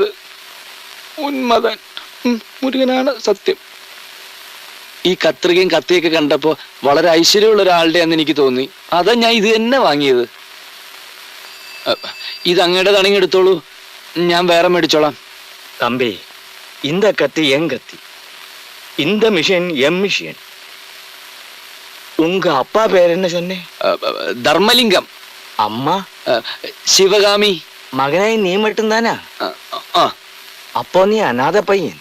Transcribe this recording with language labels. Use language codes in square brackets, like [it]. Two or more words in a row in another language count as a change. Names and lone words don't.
[ml] ഉന്മതൻ മുരുകനാണ് സത്യം. ഈ കത്രികയും കത്തിയൊക്കെ കണ്ടപ്പോ വളരെ ഐശ്വര്യമുള്ള ഒരാളുടെ എന്ന് എനിക്ക് തോന്നി. അതാ ഞാൻ ഇത് തന്നെ വാങ്ങിയത്. ഇത് അങ്ങയുടെ തണിങ്ങി എടുത്തോളൂ, ഞാൻ വേറെ മേടിച്ചോളാം. [ta] தம்பி, இந்த கத்தி என் கத்தி, இந்த மிஷின் எம் மிஷின். உங்க அப்பா பேர் என்ன சொன்னே? ധർമ്മലിംഗം. அம்மா ശിവകാമി. மகனே நீ மட்டும்தானா? அப்போ நீ அநாத பையன்.